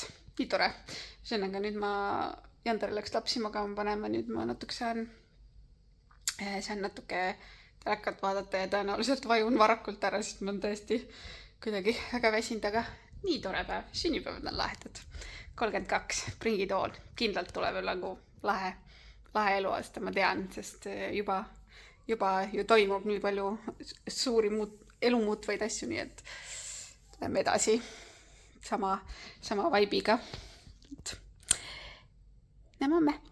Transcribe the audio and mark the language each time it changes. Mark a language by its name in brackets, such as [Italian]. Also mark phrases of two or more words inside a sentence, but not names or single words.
[Estonian] Nii tore. Ühesõnaga nüüd ma Jander läks lapsi magama panema, nüüd ma natuke saan natuke telekat vaadata ja tõenäoliselt vajun varakult ära, sest ma on tõesti kuidagi väga väsinud, aga nii tore päev. Sünnipäevad on lahedad. 32, [English] bring it all. [Estonian] Kindlalt tuleb nagu lahe eluaasta, ma tean, sest juba ju toimub nii palju suuri elumuutvaid asju, nii et läheme edasi. Sama vaibiga. Näeme homme.